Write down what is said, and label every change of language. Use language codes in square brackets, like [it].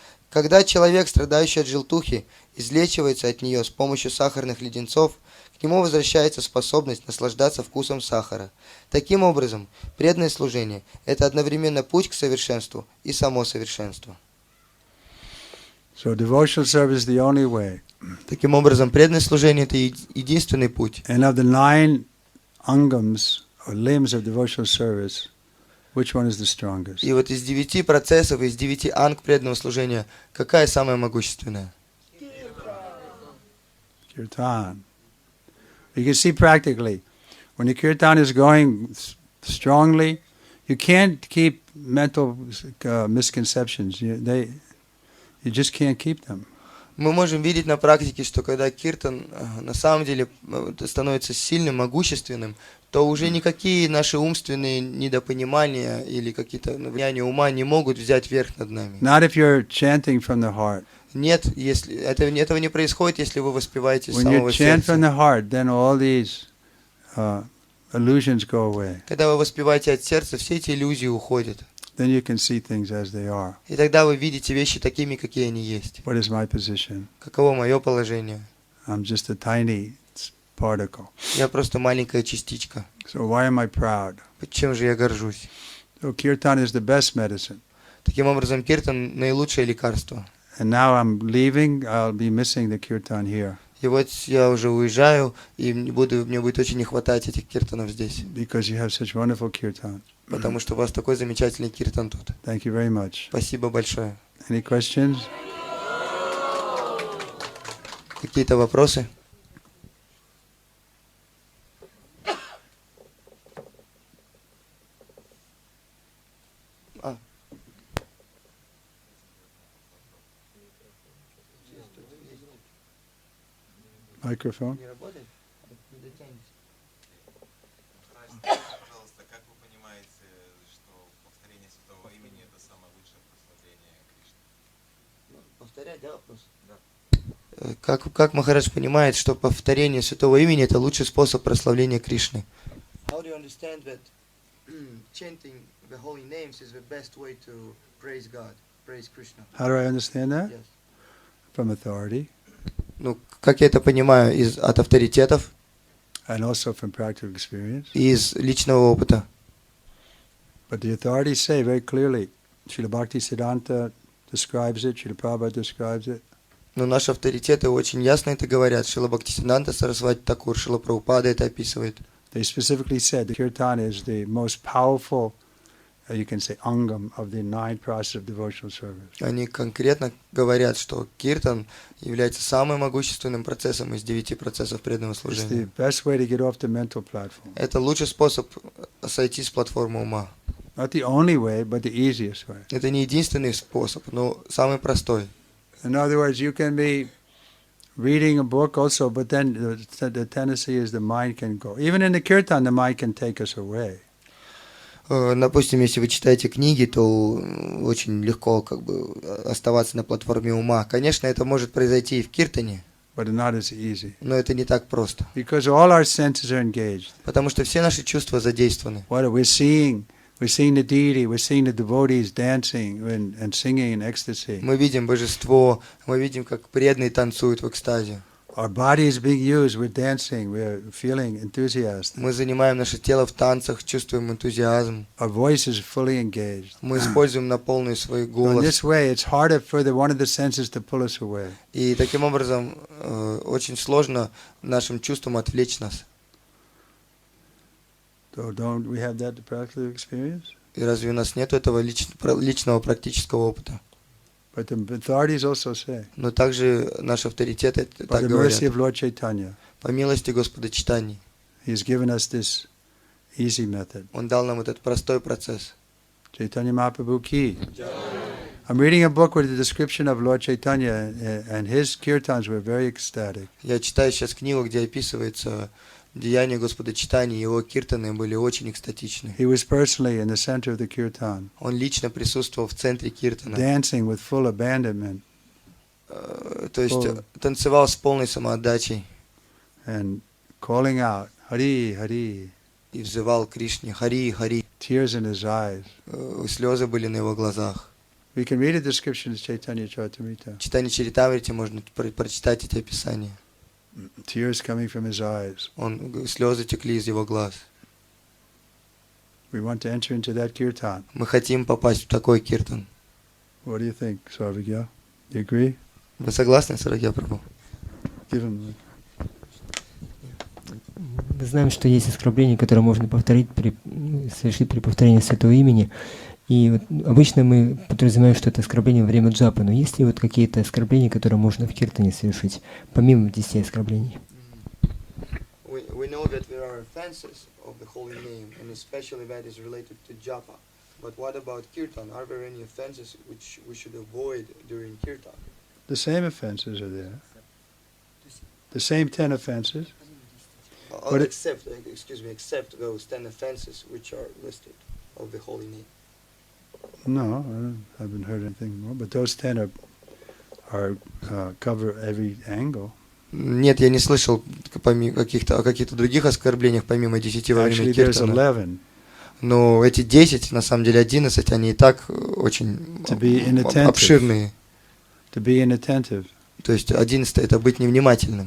[ru] Когда человек, страдающий от желтухи, излечивается от нее с помощью сахарных леденцов, к нему возвращается способность наслаждаться вкусом сахара. Таким образом, преданное служение – это одновременно путь к совершенству и само совершенство. [en] So devotional service is the only way. [ru] Таким образом, преданное служение – это единственный путь. [en] And of the 9 angams or limbs of devotional service, which one is the strongest? [ru] И вот из 9 процессов, из 9 анг преданного служения, какая самая могущественная? [en] Kirtan. You can see practically, when the kirtan is going strongly, you can't keep mental misconceptions. You just can't keep them. [ru] Мы можем видеть на практике, что когда киртан на самом деле становится сильным, могущественным, то уже никакие наши умственные недопонимания или какие-то влияния ума не могут взять верх над нами. [en] Not if you're chanting from the heart. [ru] Нет, если этого не происходит, если вы воспеваете с [en] When you [ru] самого [en] chant from [ru] сердца. [en] the heart, then all these illusions go away. [ru] Когда вы воспеваете от сердца, все эти иллюзии уходят. [en] Then you can see things as they are. [ru] И тогда вы видите вещи такими, какие они есть. [en] What is my position? [ru] Каково мое положение? [en] I'm just a tiny particle. [ru] Я просто маленькая частичка. [en] So why am I proud? [ru] Чем же я горжусь? [en] So kirtan is the best medicine. [ru] Таким образом, киртан – наилучшее лекарство. [en] And now I'm leaving, I'll be missing the kirtan here. [ru] И вот я уже уезжаю, и мне будет очень не хватать этих киртанов здесь. [en] Because you have such wonderful kirtan. [ru] Потому что у вас такой замечательный киртан тут. [en] Thank you very much. [ru] Спасибо большое. [en] Any questions? [ru] Какие-то вопросы? [en] Microphone. [ru] Пожалуйста, как вы понимаете, что повторение святого имени это самое лучшее прославление Кришны? Повторять, да, вопрос? Да. Как Махарадж понимает, что повторение святого имени это лучший способ прославления Кришны? [en] How do you understand that chanting the holy names is the best way to praise God, praise Krishna? How do I understand that? Yes. From authority. [ru] Ну, как я это понимаю, от авторитетов [en] And also from practical experience. [ru] и из личного опыта. [en] But the authorities say very clearly, Srila Bhaktisiddhanta describes it, Srila Prabhupada describes it. [ru] Но наши авторитеты очень ясно это говорят. Шрила Бхактивиданта Сарасвати Такур, Шрила Прабхупада это описывает. [en] They specifically said that kirtan is the most powerful, you can say, angam of the 9 processes of devotional service. [ru] Они конкретно говорят, что киртан является самым могущественным процессом из 9 процессов преданного [en] It's [ru] служения. [en] the best way to get off the mental platform. [ru] Это лучший способ сойти с платформы ума. [en] Not the only way, but the easiest way. [ru] Это не единственный способ, но самый простой. [en] In other words, you can be reading a book also, but then the tendency is the mind can go. Even in the kirtan, the mind can take us away. [ru] Допустим, если вы читаете книги, то очень легко оставаться на платформе ума. Конечно, это может произойти и в киртане, [en] But not as easy. [ru] но это не так просто. [en] Because all our senses are engaged. [ru] Потому что все наши чувства задействованы. [en] What are we seeing? We're seeing the deity, we're seeing the devotees dancing and singing in ecstasy. [ru] Мы видим божество, мы видим, как преданные танцуют в экстазе. [en] Our body is being used, we're dancing, we're feeling enthusiastic. [ru] Мы занимаем наше тело в танцах, чувствуем энтузиазм. [en] Our voice is fully engaged. [ru] Мы используем на полный свой [en] So in [ru] голос. [en] this way, it's harder for one of the senses to pull us away. [ru] И таким образом очень сложно нашим чувствам отвлечь нас. [en] So don't we have that practical experience? [ru] И разве у нас нет этого личного практического опыта? [en] But the authorities also say, [ru] Но также наши авторитеты [en] by [ru] так [en] the [ru] говорят. [en] mercy of Lord Chaitanya, [ru] По милости Господа Читани, [en] He has given us this easy method. [ru] Он дал нам этот простой процесс. [en] Chaitanya Mahaprabhu ki. I'm reading a book with a description of Lord Chaitanya, and his kirtans were very ecstatic. [ru] Я читаю сейчас книгу, где описывается деяния Господа Читани, его киртаны были очень экстатичны. [en] He was personally in the center of the kirtan, [ru] Он лично присутствовал в центре киртана. [en] dancing with full abandonment [ru] То есть танцевал с полной самоотдачей [en] and calling out, Hari, Hari, [ru] и взывал Кришне «Хари, Хари». [en] tears in his eyes. [ru] Слезы были на его глазах. [en] We can read a description of Chaitanya Charitamrita. [ru] В читании Чаритамрити можно прочитать эти описания. [en] Tears coming from his eyes. [ru] Слезы текли из его глаз. [en] We want to enter into that kirtan. [ru] Мы хотим попасть в такой киртан. [en] What do you think, Sarvagya? You agree? [ru] Вы согласны, Сарагья Прабху? [en] Give him. [ru] Мы знаем, что есть оскорбления, которые можно совершить при повторении святого имени. И вот обычно мы подразумеваем, что это оскорбление во время джапы. Но есть ли вот какие-то оскорбления, которые можно в киртане совершить, помимо 10 оскорблений? [en] We know that there are offenses of the holy name, and especially that is related to japa. But what about kirtan? Are there any offenses which we should avoid during kirtan? The same offenses are there. The same 10 offenses. But except those 10 offenses which are listed of the holy name. No, I haven't heard anything more. But those 10 are cover every angle. [ru] Нет, я не слышал о каких-то других оскорблениях, помимо 10 во время [en] Actually, there's [ru] киртана. [en] 11. [ru] Но эти 10, на самом деле 11, они и так очень обширные. [en] To be inattentive. [ru] То есть 11 это быть невнимательным.